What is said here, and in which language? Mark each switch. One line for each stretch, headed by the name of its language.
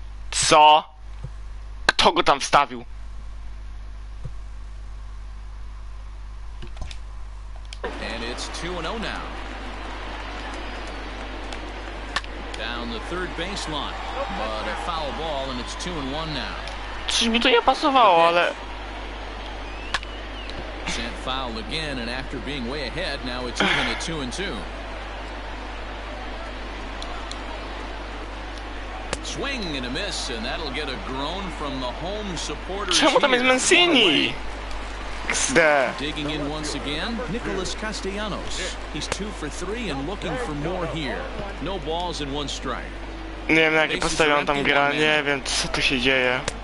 Polish: Co? Kto go tam wstawił?
English: And it's 2-0 now. Down the third baseline, but a foul ball and it's 2-1 now.
Polish: Coś mi to nie pasowało, ale...
English: Sent foul again, and after being way ahead, now it's even at 2-2. Swing and a miss, and that'll get a groan from the home supporters.
Polish: Czemu tam jest Mancini?
English: Digging in once again, Nicholas Castellanos. He's 2 for 3 and looking for more here. No balls and 1 strike.
Polish: Nie wiem, na jakie postawie on tam gra, nie wiem, co tu się dzieje.